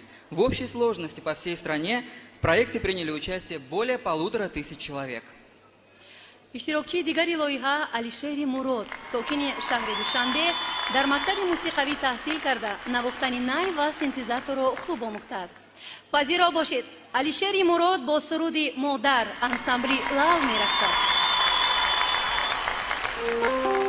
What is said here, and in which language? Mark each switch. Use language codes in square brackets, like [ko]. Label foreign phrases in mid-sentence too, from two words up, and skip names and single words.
[ru] В общей сложности по всей стране в проекте приняли участие более 1500 человек. [tg] اشتراکچی دیگری لایحه علیشهر مراد ساکن شهر دوشنبه در مکتب موسیقوی تحصیل کرده نواختن نی و سنتیزاتور را خوب آموخته است. پذیرا باشید علیشهر مراد با سرود مادر انسامبلی لال می‌رقصد.